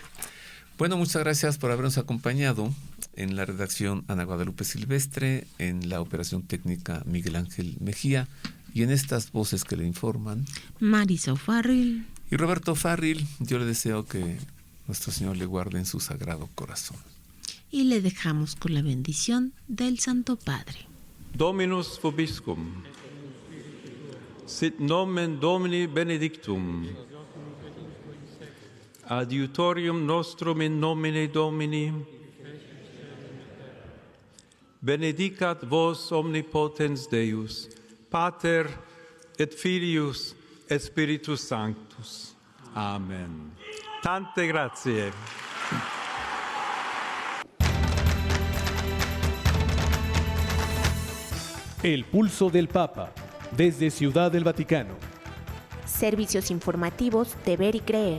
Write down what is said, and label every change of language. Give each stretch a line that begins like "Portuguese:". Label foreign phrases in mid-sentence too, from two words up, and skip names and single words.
Spanish: Bueno, muchas gracias por habernos acompañado. En la redacción, Ana Guadalupe Silvestre, en la operación técnica, Miguel Ángel Mejía, y en estas voces que le informan, Marisa O'Farrill y Roberto Farril. Yo le deseo que nuestro Señor le guarde en su sagrado corazón. Y le dejamos con la bendición del Santo Padre.
Latin: Dominus vobiscum. Sit nomen Domini benedictum. Adiutorium nostrum in nomine Domini. Benedicat vos omnipotens Deus, Pater et Filius et Spiritus Sanctus.
Italian: Amen. Tante grazie.
Spanish: El pulso del Papa, desde Ciudad del Vaticano. Servicios informativos de Ver y Creer.